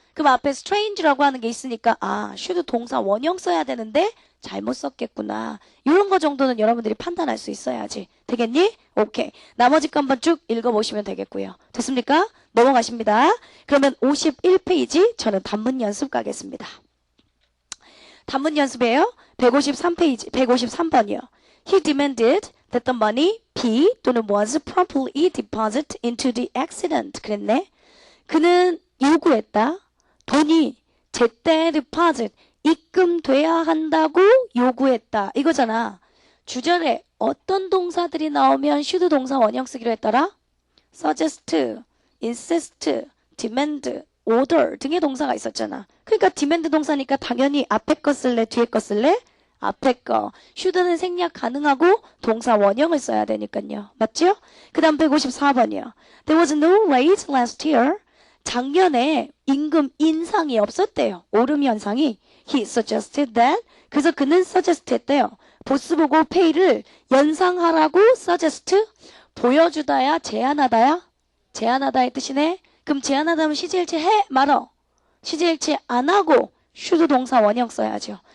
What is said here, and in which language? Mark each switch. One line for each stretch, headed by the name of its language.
Korean: 그럼 앞에 strange라고 하는 게 있으니까 should 동사 원형 써야 되는데 잘못 썼겠구나. 이런 거 정도는 여러분들이 판단할 수 있어야지. 되겠니? 오케이. 나머지 거 한번 쭉 읽어보시면 되겠고요. 됐습니까? 넘어가십니다. 그러면 51페이지 저는 단문 연습 가겠습니다. 단문 연습이에요. 153페이지, 153번이요.
English: He demanded that the money be
Korean: 또는
English: was properly deposited into the accident.
Korean: 그랬네. 그는 요구했다. 돈이 제때 deposit, 입금돼야 한다고 요구했다. 이거잖아. 주절에 어떤 동사들이 나오면 should 동사 원형 쓰기로 했더라? suggest, insist, demand, order 등의 동사가 있었잖아. 그러니까 demand 동사니까 당연히 앞에 거 쓸래? 뒤에 거 쓸래? 앞에 거. should는 생략 가능하고 동사 원형을 써야 되니까요. 맞죠? 그 다음 154번이요.
English: There was no raise last year.
Korean: 작년에 임금 인상이 없었대요. 오름 현상이.
English: He suggested that.
Korean: 그래서 그는 suggest 했대요. 보스 보고 pay를 연상하라고 suggest. 보여주다야 제안하다야? 제안하다의 뜻이네. 그럼 제안하다면 시제일치 해 말어. 시제일치 안 하고 should 동사 원형 써야죠.